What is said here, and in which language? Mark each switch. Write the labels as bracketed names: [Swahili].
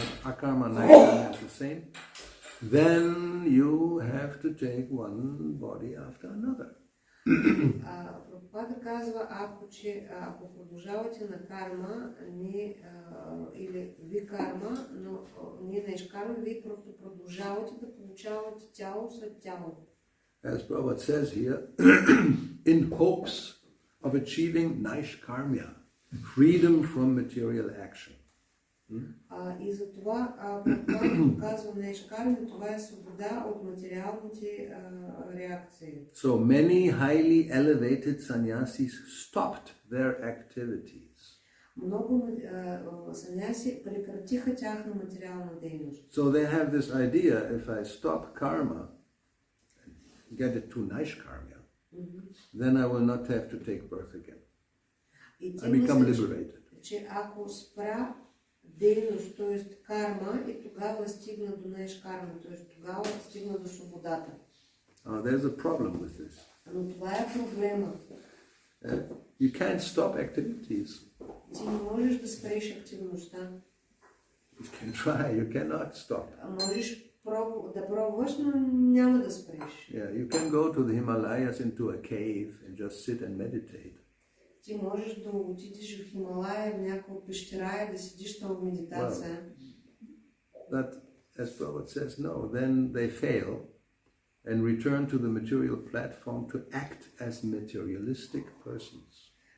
[English] Akarma, naishkarmya is the same. Then you have to take one body after another. [Bulgarian] Прабхупада казва, ако продължавате на карма, или ви карма, но не наишкарма, вие просто продължавате да получавате тяло след тяло. [English] As Prabhupada says here, in hopes of achieving naishkarmya, freedom from material action. [Bulgarian] И за това, когато казва наишкарма, това е свобода от материалните реакции. [English] So many highly elevated sannyasis stopped their activities. [Bulgarian] Много саняси прекратиха тяхна материална дейност. [English] So they have this idea: if I stop karma, get it to naishkarmya, then I will not have to take birth again. I become liberated. [Bulgarian] Че ако спра дейност, т.е. карма, и тогава стигна до наишкарма, т.е. тогава стигна до свободата. [English] There's a problem with this. [Bulgarian] Но това е проблема. [English] You can't stop activities. [Bulgarian] Ти не можеш да спреш активността. [English] You can try, you cannot stop. [Bulgarian] Можеш да пробваш, но няма да спреш. [English] Yeah, you can go to the Himalayas into a cave and just sit and meditate. [Bulgarian] Ти можеш да отидеш в Хималая, в някаква пещера и да седиш там в медитация. [English] But as Prabhupada says, no, then they fail and return to the material platform to act as materialistic persons.